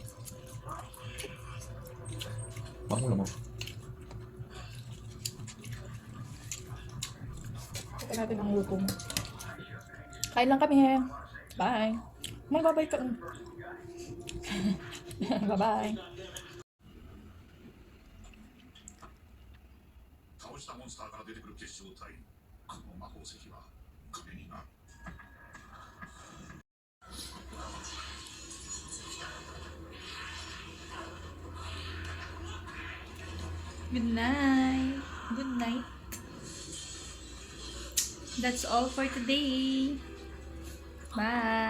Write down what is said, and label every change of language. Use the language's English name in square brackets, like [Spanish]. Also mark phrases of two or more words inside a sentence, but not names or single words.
[Filipino] Pangulam mo. Ito natin ang luto mo. Kain lang kami. Bye. Magbabay ka. Bye-bye. [Japanese] 倒したモンスターから出てくる結晶体この魔法石は壁になる [English] Good night. Good night. That's all for today.